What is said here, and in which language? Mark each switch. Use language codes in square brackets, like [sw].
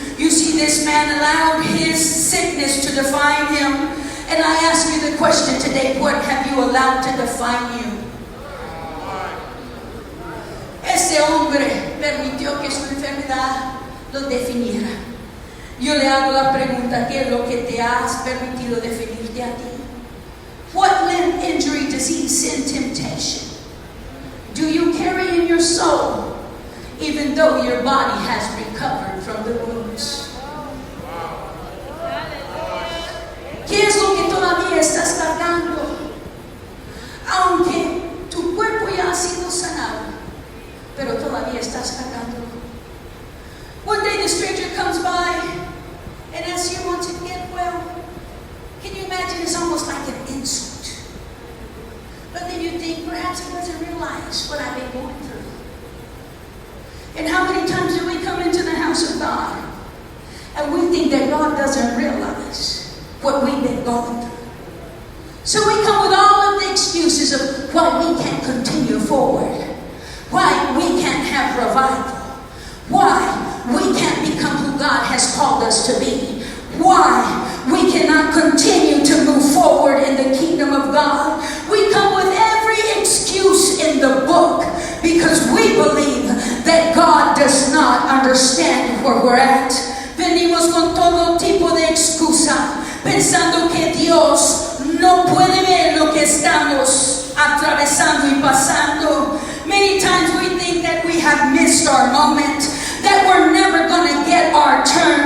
[en] see, this man allowed his sickness to define him. And I ask you the question today, what have you allowed to define you? [es] Ese hombre permitió que su enfermedad lo definiera. Yo le hago la pregunta, ¿qué es lo que te has permitido definirte a ti? [en] What limb, injury, disease, sin, temptation do you carry in your soul, even though your body has recovered from the wounds? [es] ¿Qué es lo que todavía estás cargando? Aunque tu cuerpo ya ha sido sanado, pero todavía estás cargando. [en] One day the stranger comes by and asks you, want to get well? Can you imagine? It's almost like an insult. But then you think, perhaps he doesn't realize what I've been going through. And how many times do we come into the house of God and we think that God doesn't realize what we've been going through? So we come with all of the excuses of why we can't continue forward, why we can't have revival, why we can't become who God has called us to be, why we cannot continue to move forward in the kingdom of God. We come with every excuse in the book because we believe that God does not understand where we're at. [es] Venimos con todo tipo de excusa, pensando que Dios no puede ver lo que estamos atravesando y pasando. [en] Many times we think that we have missed our moment, that we're never going to get our turn.